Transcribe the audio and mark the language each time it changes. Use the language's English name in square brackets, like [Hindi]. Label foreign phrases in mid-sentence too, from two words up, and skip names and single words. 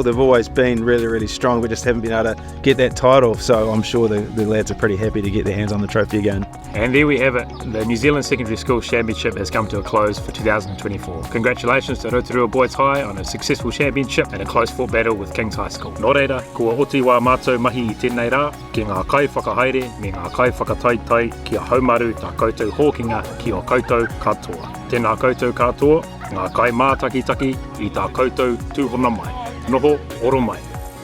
[English] They've always been really strong, but just haven't been able to get that title, so I'm sure the lads are pretty happy to get their hands on the trophy again. And there we have it. The New Zealand Secondary Schools Championship has come to a close for 2024. Congratulations to Rotorua Boys High on a successful championship and a close fought battle with Kings High School. [Māori] Nō reira, kua oti wā mātou mahi I tēnei rā, ki ngā kai whakahaere me ngā kai whakataitai kia haumaru tā koutou hōkinga ki o koutou katoa. Tēnā koutou katoa, ngā kai mātakitaki I tā koutou tūhona mai. Noho, oro mai.